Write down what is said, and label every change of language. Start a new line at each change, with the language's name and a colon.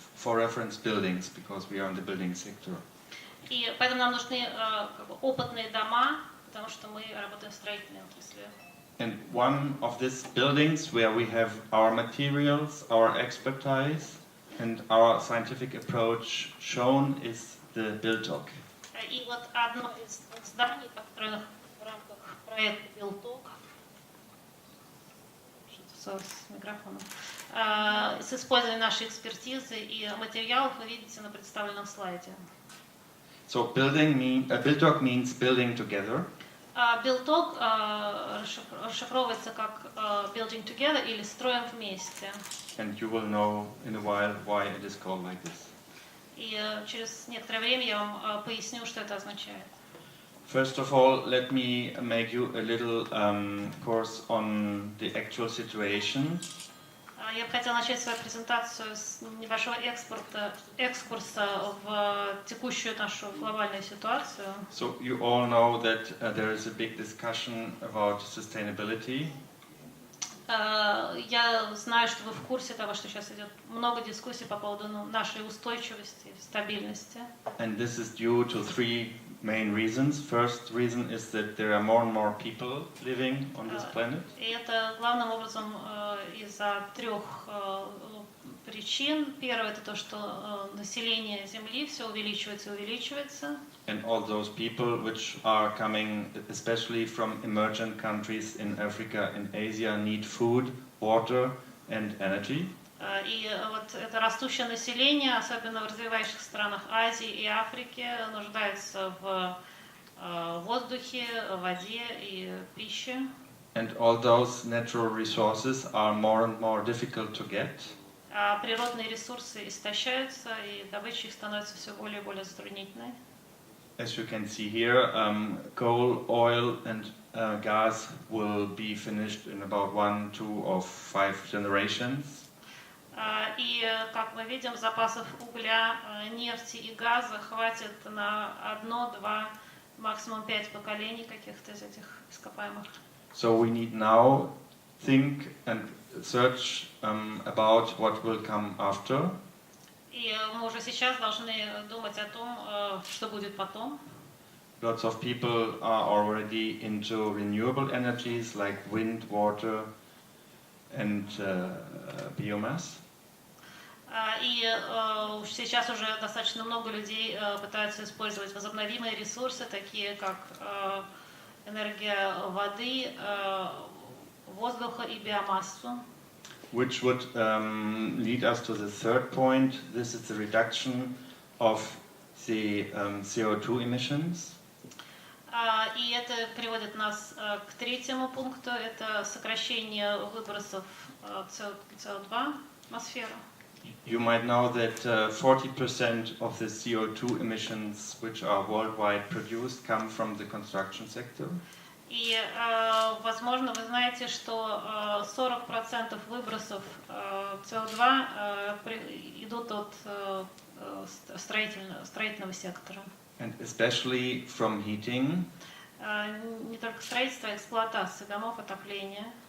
English: For reference buildings, because we are in the building sector.
Russian: И поэтому нам нужны опытные дома, потому что мы работаем в строительной отрасли.
English: And one of these buildings where we have our materials, our expertise, and our scientific approach shown is the BuildTalk.
Russian: И вот одно из зданий, построенных в рамках проекта BuildTalk, что-то с микрофоном, с использованием нашей экспертизы и материалов вы видите на представленном слайде.
English: So BuildTalk means building together.
Russian: BuildTalk расшифровывается как
English: building together
Russian: или строим вместе.
English: And you will know in a while why it is called like this.
Russian: И через некоторое время я вам поясню, что это означает.
English: First of all, let me make you a little course on the actual situation.
Russian: Я бы хотела начать свою презентацию с небольшого экскурса в текущую нашу глобальную ситуацию.
English: So you all know that there is a big discussion about sustainability.
Russian: Я знаю, что вы в курсе того, что сейчас идет много дискуссий по поводу нашей устойчивости, стабильности.
English: And this is due to three main reasons. First reason is that there are more and more people living on this planet.
Russian: И это главным образом из-за трех причин. Первое это то, что население Земли все увеличивается и увеличивается.
English: And all those people which are coming, especially from emergent countries in Africa and Asia, need food, water, and energy.
Russian: И вот это растущее население, особенно в развивающих странах Азии и Африки, нуждается в воздухе, воде и пище.
English: And all those natural resources are more and more difficult to get.
Russian: Природные ресурсы истощаются, и добыча их становится все более и более затруднительной.
English: As you can see here, coal, oil, and gas will be finished in about 1, 2, or 5 generations.
Russian: И, как мы видим, запасов угля, нефти и газа хватит на 1-2 максимум 5 поколений каких-то из этих ископаемых.
English: So we need now think and search about what will come after.
Russian: И мы уже сейчас должны думать о том, что будет потом.
English: Lots of people are already into renewable energies like wind, water, and biomass.
Russian: И сейчас уже достаточно много людей пытаются использовать возобновимые ресурсы, такие как энергия воды, воздуха и биомассу.
English: Which would lead us to the third point. This is the reduction of the CO2 emissions.
Russian: И это приводит нас к третьему пункту, это сокращение выбросов CO2 в атмосферу.
English: You might know that 40% of the CO2 emissions which are worldwide produced come from the construction sector.
Russian: И, возможно, вы знаете, что 40% выбросов СО2 идут от строительного сектора.
English: And especially from heating.
Russian: Не только строительство, а эксплуатация домов, отопления.